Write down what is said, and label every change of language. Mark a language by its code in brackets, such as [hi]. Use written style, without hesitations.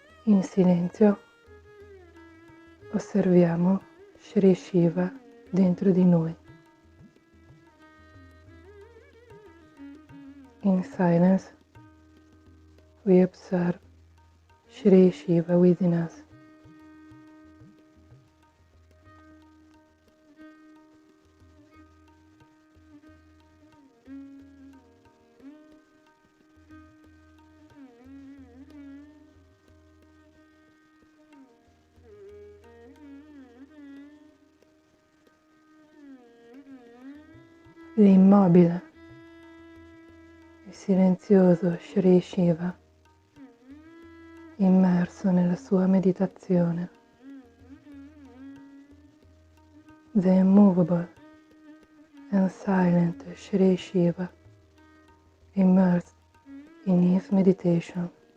[it] In silenzio osserviamo Shri Shiva dentro di noi. [en] In silence we observe Shri Shiva within us. [it] L'immobile e silenzioso Shri Shiva, immerso nella sua meditazione. [en] The immovable and silent Shri Shiva, immersed in his meditation.